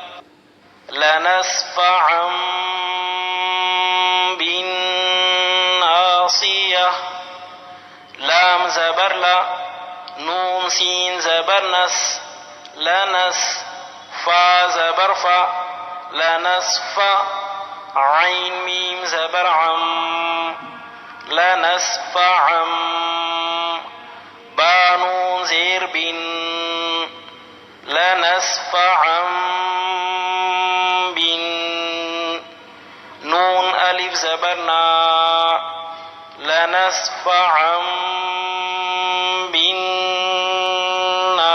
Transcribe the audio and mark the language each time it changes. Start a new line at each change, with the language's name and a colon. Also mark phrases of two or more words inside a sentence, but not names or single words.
Arabic: لنسفعا بالناصیہ،
Urdu: لام زبر لا، نون سین زبر نس، لنس، فا زبر فا، لنسفع، عین میم زبر عم، لنسفعا. با نون زیر بن، لنسفعا بن. نون الف زبر نا،
Arabic: لنسفعا بالنا.